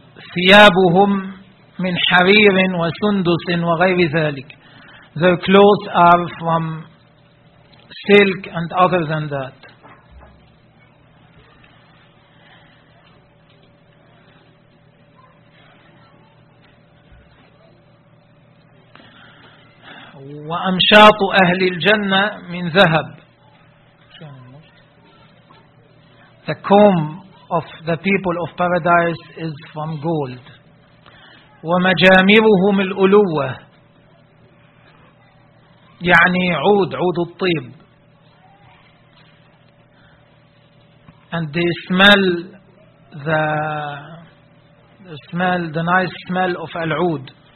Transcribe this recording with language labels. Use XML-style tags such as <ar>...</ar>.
<ar>ثيابهم من حرير وسندس وغير ذلك.</ar> <en>Their clothes are from silk and other than that.</en> <ar>وأمشاط أهل الجنة من ذهب.</ar> <en>The comb of the people of paradise is from gold.</en> <ar>ومجامرهم الألوة يعني عود الطيب.</ar> <en>And they smell the nice smell of العود.</en>